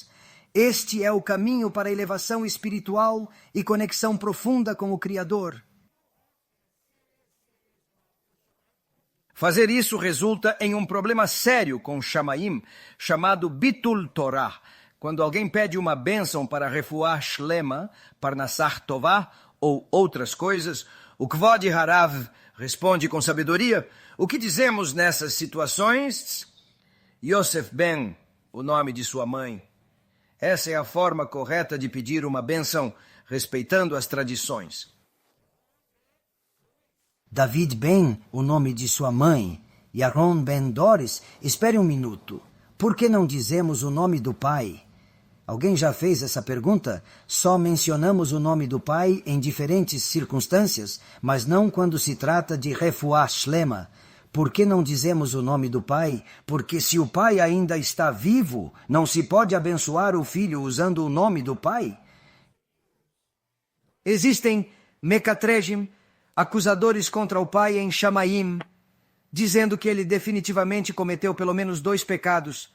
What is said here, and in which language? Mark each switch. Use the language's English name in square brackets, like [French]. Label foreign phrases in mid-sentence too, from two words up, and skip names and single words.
[Portuguese] Este é o caminho para a elevação espiritual e conexão profunda com o Criador. Fazer isso resulta em um problema sério com Shamaim, chamado [Hebrew] ביטול תורה, [Portuguese] Quando alguém pede uma bênção para [Hebrew] רפואה שלמה, פרנסה טובה [Portuguese] ou outras coisas, o [Hebrew] כבוד הרב [Portuguese] responde com sabedoria: o que dizemos nessas situações? Yosef Ben, o nome de sua mãe. Essa é a forma correta de pedir uma bênção, respeitando as tradições. David Ben, o nome de sua mãe. Yaron Ben Doris, espere um minuto. Por que não dizemos o nome do pai? Alguém já fez essa pergunta? Só mencionamos o nome do pai em diferentes circunstâncias, mas não quando se trata de [Hebrew] רפואה שלמה. [Portuguese] Por que não dizemos o nome do pai? Porque se o pai ainda está vivo, não se pode abençoar o filho usando o nome do pai? Existem mecatrejim, acusadores contra o pai em Shamaim, dizendo que ele definitivamente cometeu pelo menos 2 pecados.